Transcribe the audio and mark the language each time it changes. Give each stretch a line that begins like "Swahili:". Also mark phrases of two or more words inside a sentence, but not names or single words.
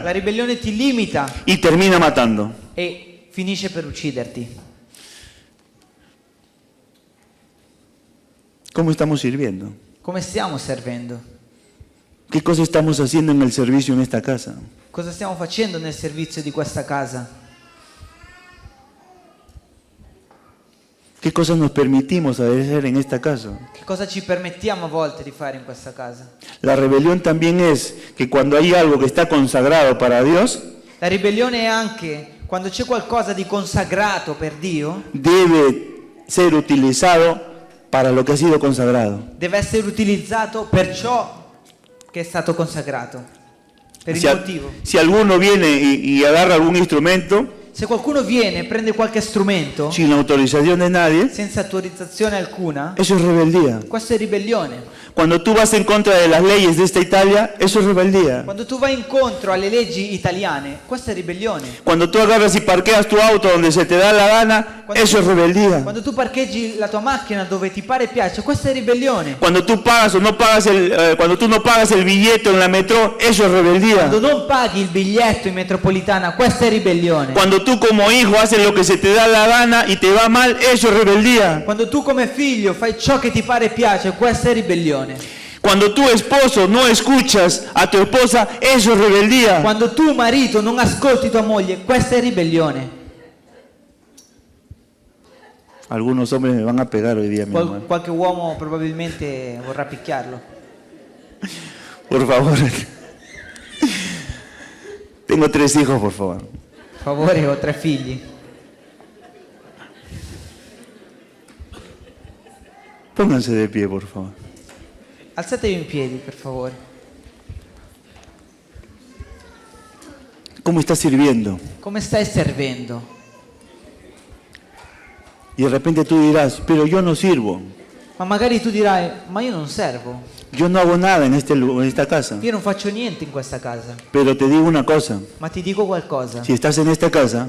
Italian: la ribellione ti limita
Spanish: y termina matando.
Italian: e finisce per ucciderti.
Spanish: ¿Cómo estamos sirviendo?
Italian: Come stiamo servendo?
Spanish: ¿Qué cosa estamos haciendo en el servicio en esta casa?
Italian: Cosa stiamo facendo nel servizio di questa casa?
Spanish: ¿Qué cosas nos permitimos hacer en esta casa?
Italian: Che cosa ci permettiamo a volte di fare in questa casa?
Spanish: La rebelión también es que cuando hay algo que está consagrado para Dios,
Italian: La ribellione è anche quando c'è qualcosa di consacrato per Dio,
Spanish: debe ser utilizado para lo que ha sido consagrado.
Italian: deve essere utilizzato per ciò che è stato consacrato, per il motivo.
Spanish: Si alguno viene y agarra algún instrumento
Italian: Se qualcuno viene e prende qualche strumento
Spanish: sin la autorización de nadie,
Italian: senza autorizzazione alcuna,
Spanish: eso es rebeldía.
Italian: questo è ribellione.
Spanish: Cuando tú vas en contra de las leyes de esta Italia, eso es rebeldía.
Italian: Quando tu vai incontro alle leggi italiane, questa è ribellione.
Spanish: Cuando tú agarras y parqueas tu auto donde se te da la gana, eso es rebeldía.
Italian: Quando tu parcheggi la tua macchina dove ti pare e piace, questa è ribellione.
Spanish: Cuando tú pagas o no pagas cuando tú no pagas el billete en la metro, eso es rebeldía.
Italian: Quando non paghi il biglietto in metropolitana, questa è ribellione.
Spanish: Cuando tú como hijo haces lo que se te da la gana y te va mal, eso es rebeldía.
Italian: Quando tu come figlio fai ciò che ti pare e piace, questa è ribellione.
Spanish: Cuando tu esposo no escuchas a tu esposa, eso es rebeldía.
Italian: Quando tu marito non ascolti tua moglie, questa è ribellione.
Spanish: Algunos hombres me van a pegar hoy día, mi hermano.
Italian: Qualche uomo probabilmente vorrà picchiarlo.
Spanish: Por favor. Tengo 3 hijos, por favor.
Italian: Per favore, ho 3 figli.
Spanish: Pónganse de pie, por favor.
Italian: Alzatevi in piedi, per favore.
Spanish: ¿Cómo estás sirviendo?
Italian: Come stai servendo?
Spanish: Y de repente tú dirás, pero yo no sirvo.
Italian: Ma magari tu dirai, ma io non servo.
Spanish: Yo no hago nada en esta casa.
Italian: Io non faccio niente in questa casa.
Spanish: Pero te digo una cosa.
Italian: Ma ti dico qualcosa.
Spanish: Si estás en esta casa,